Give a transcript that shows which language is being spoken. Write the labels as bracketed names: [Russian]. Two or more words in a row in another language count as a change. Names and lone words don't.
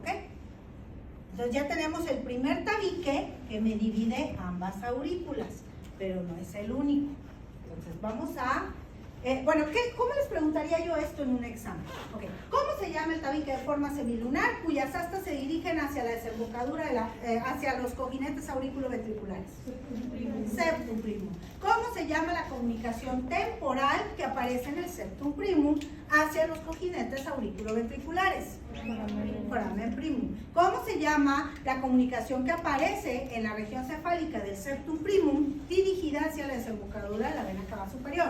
[Spanish] Entonces ya tenemos el primer tabique que me divide ambas aurículas, pero no es el único. Entonces vamos a... ¿cómo les preguntaría yo esto en un examen? Okay. ¿Cómo se llama el tabique de forma semilunar cuyas astas se dirigen hacia la desembocadura, hacia los cojinetes auriculoventriculares? Septum primum. ¿Cómo se llama la comunicación temporal que aparece en el septum primum hacia los cojinetes auriculoventriculares? Foramen primum. ¿Cómo se llama la comunicación que aparece en la región cefálica del septum primum dirigida hacia la desembocadura de la vena cava superior?